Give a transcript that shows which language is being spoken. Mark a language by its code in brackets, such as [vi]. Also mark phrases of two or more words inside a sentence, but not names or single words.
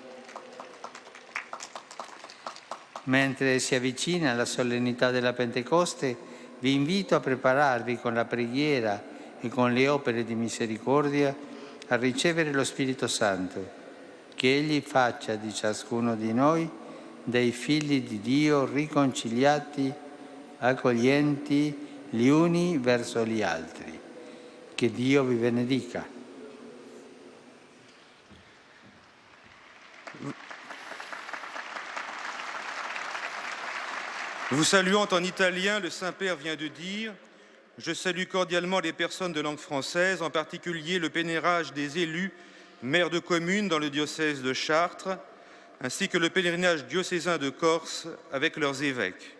[it] Mentre si avvicina la solennità della Pentecoste, vi invito a prepararvi con la preghiera e con le opere di misericordia a ricevere lo Spirito Santo, che Egli faccia di ciascuno di noi dei figli di Dio riconciliati, accoglienti gli uni verso gli altri. Che Dio vi benedica. [fr] Vous saluant en italien, le Saint-Père vient de dire « Je salue cordialement les personnes de langue française, en particulier le pèlerinage des élus, maires de communes dans le diocèse de Chartres, ainsi que le pèlerinage diocésain de Corse avec leurs évêques.